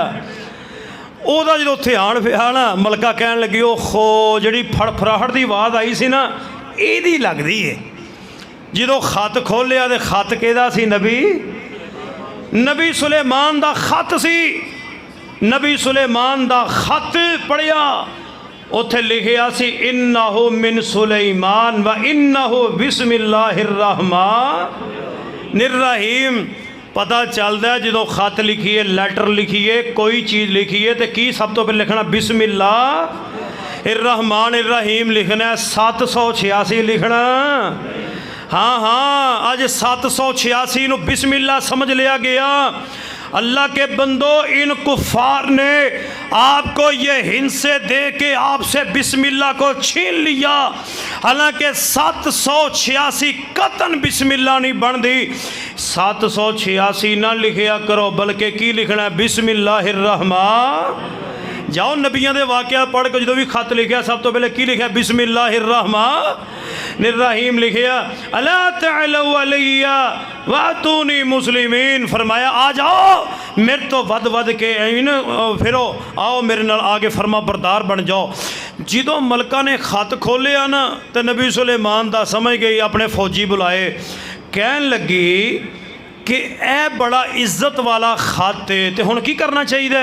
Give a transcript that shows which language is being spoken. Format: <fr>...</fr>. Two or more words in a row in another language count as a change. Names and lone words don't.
<pa>اوہدا جدوں اوتھے آن پیا نا، ملکہ کہن لگی او کھو جیہڑی پھڑپھڑاہٹ کی آواز آئی سی نا ایہدی لگدی ہے. جدوں خط کھولیا تو خط کیہدا سی? نبی سلیمان دا خط سی. نبی سلیمان دا خط پڑھیا، اوتھے لکھیا سی</pa> <ar>إنه من سليمان وإنه بسم الله الرحمن الرحيم.</ar> <pa>پتہ چلتا ہے جو خط لکھیے، لیٹر لکھیے، کوئی چیز لکھیے تو کی سب توں پہلے لکھنا</pa> <ar>بسم الله رحمن رحيم</ar> <pa>لکھنا ہے، 786 لکھنا. ہاں ہاں، اج 786 نوں بسم اللہ سمجھ لیا گیا.</pa> <ur>اللہ کے بندو، ان کفار نے آپ کو یہ ہنسے دے کے آپ سے بسم اللہ کو چھین لیا. حالانکہ 786 قطعاً بسم اللہ نہیں بنتی.</ur> <pa>786 نہ لکھیا کرو، بلکہ کی لکھنا ہے، بسم اللہ الرحمن. جاؤ نبیاں دے واقعہ پڑھ کے جو بھی خط لکھا، سب توں پہلے کی لکھا, بسم اللہ الرحمن الرحیم لکھیا.</pa> <ar>ألا تعلوا علي وأتوني مسلمين,</ar> <pa>فرمایا آ جاؤ میرے توں ودھ ودھ کے پھرو، آؤ میرے نال آگے فرماں بردار بن جاؤ. جو ملکہ نے خط کھولیا نا، تو نبی سلیمان دا سمجھ گئی، اپنے فوجی بلائے، کہن لگی کہ اے بڑا عزت والا خط ہے، تو ہن کی کرنا چاہیے?</pa>